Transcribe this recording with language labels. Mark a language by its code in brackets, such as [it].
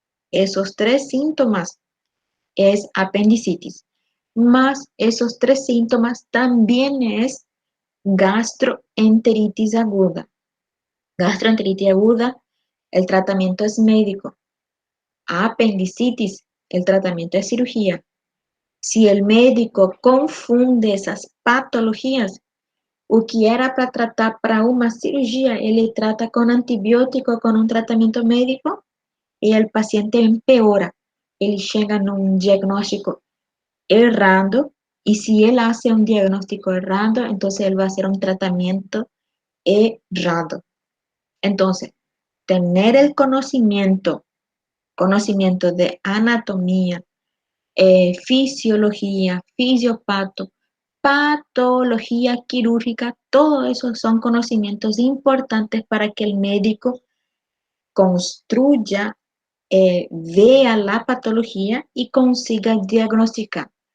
[es] Esos 3 síntomas es apendicitis. Más esos 3 síntomas también es gastroenteritis aguda. Gastroenteritis aguda, el tratamiento es médico. Apendicitis, el tratamiento es cirugía. Si el médico confunde esas patologías, [pt] o que era para tratar para uma cirurgia, ele trata com antibiótico, com um tratamento médico, e o paciente empeora. Ele chega num diagnóstico errado, e se ele hace um diagnóstico errado, então ele vai fazer um tratamento errado. [es] Então, tener el conocimiento de anatomía, fisiología, fisiopato, patología quirúrgica, todo eso son conocimientos importantes para que el médico construya, vea la patología y consiga diagnosticar.